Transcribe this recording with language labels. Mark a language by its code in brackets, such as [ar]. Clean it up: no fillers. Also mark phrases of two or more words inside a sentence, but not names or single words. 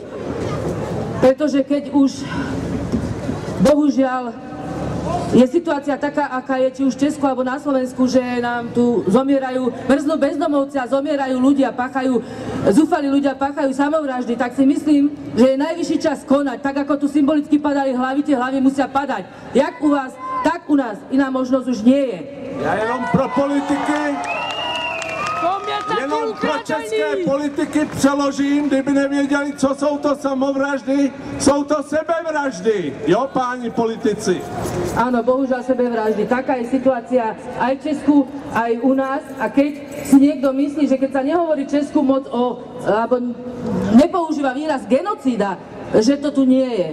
[sk] Pretože keď už bohužiaľ je situácia taká, aká je či už v Česku alebo na Slovensku, že nám tu zomierajú, mrznú bezdomovci a zomierajú ľudia, zúfali ľudia páchajú samovraždy, tak si myslím, že je najvyšší čas konať. Tak ako tu symbolicky padali hlavy, tie hlavy musia padať. Jak u vás, tak u nás. Iná možnosť už nie je. [cs] Ja jenom pro politiky, jenom pro české politiky přeložím, kdyby nevěděli, co jsou to samovraždy, jsou to sebevraždy, jo, páni politici. [sk] Áno, bohužiaľ sebevraždy. Taká je situácia aj v Česku, aj u nás. A keď si niekto myslí, že keď sa nehovorí Česku moc alebo nepoužíva výraz genocída, že to tu nie je.